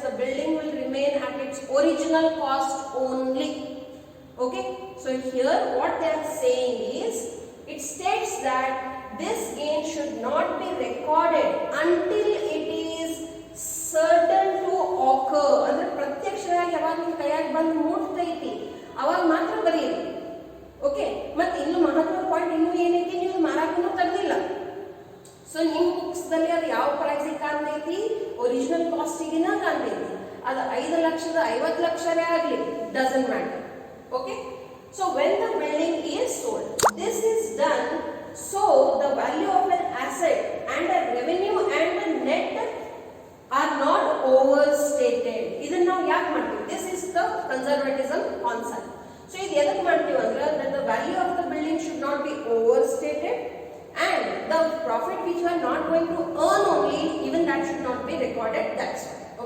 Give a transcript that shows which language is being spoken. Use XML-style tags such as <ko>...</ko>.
<en>The building will remain at its original cost only. Okay, so here what they are saying is, it states that this gain should not be recorded until it is certain to occur.</en> <kn>ಅಂದ್ರೆ ಪ್ರತ್ಯಕ್ಷವಾಗಿ ಯಾವಾಗ ನಿಮ್ಮ ಕೈಯಾಗಿ ಬಂದು ಮುಟ್ತೈತಿ ಅವಾಗ ಮಾತ್ರ ಬರೀರಿ. Okay, ಮತ್ತೆ ಇನ್ನು ಮಹತ್ವದ ಪಾಯಿಂಟ್ ಇನ್ನೂ ಏನೈತಿ, ನೀವು ಮಾರಾಕನೂ ತೆಗೆದಿಲ್ಲ. ಸೊ ನಿಮ್ಮ ಬುಕ್ಸ್ ದಲ್ಲಿ ಅದು ಯಾವ ಪ್ರೈಸಿಗೆ ಕಾಣ್ತೈತಿ, ಒರಿಜಿನಲ್ ಕಾಸ್ಟಿಗಿನ ಕಾಣ್ತೈತಿ. ಅದು 5,00,000 50,00,000 ಆಗಲಿ,</kn> <en>Doesn't matter. Okay, so when the building is sold, this is done so the value of an asset and the revenue and the net are not overstated.</en> <kn>ಇದನ್ನ ನಾವು ಯಾಕೆ ಮಾಡ್ತೀವಿ?</kn> <en>This is the conservatism concept. So</en> <kn>ಇದು ಎದಕ್ಕೆ ಮಾಡ್ತೀವಿ ಅಂದ್ರೆ,</kn> <en>that the value of the building should not be overstated and the profit which you are not going to earn only, even that should not be recorded. That's why.</en>